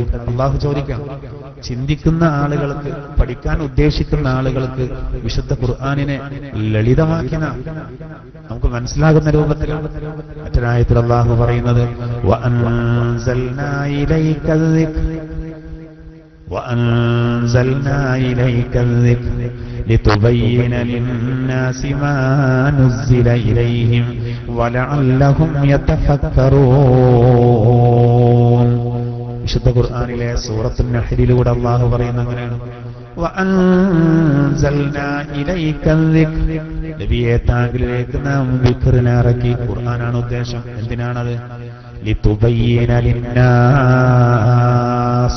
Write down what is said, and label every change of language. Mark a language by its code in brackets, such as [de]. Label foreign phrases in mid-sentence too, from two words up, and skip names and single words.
[ml] അള്ളാഹു ചോദിക്കാം. ചിന്തിക്കുന്ന ആളുകൾക്ക്, പഠിക്കാൻ ഉദ്ദേശിക്കുന്ന ആളുകൾക്ക് വിശുദ്ധ ഖുർആനിനെ ലളിതമാക്കിന നമുക്ക് മനസ്സിലാകുന്ന രൂപത്തിലാണ്. മറ്റൊരായത്തിൽ അള്ളാഹു പറയുന്നത്, [ar] وأنزلنا إليك الذكر وأنزلنا إليك الذكر لتبين للناس ما نزل إليهم ولعلهم يتفكرون. [ml] വിശുദ്ധ ഖുർആനിലെ സൂറത്തുൽ നഹ്ലിലൂടെ അല്ലാഹു പറയുന്നത് അങ്ങനെയാണ്, [ar] وأنزلنا إليك الذكر. [ml] നബിയെ, താങ്കളിലേക്ക് നാം ദിക്റിനെ ഇറക്കി. ഖുർആനാണ് ഉദ്ദേശം. എന്തിനാണത്? [ar] لتبين للناس.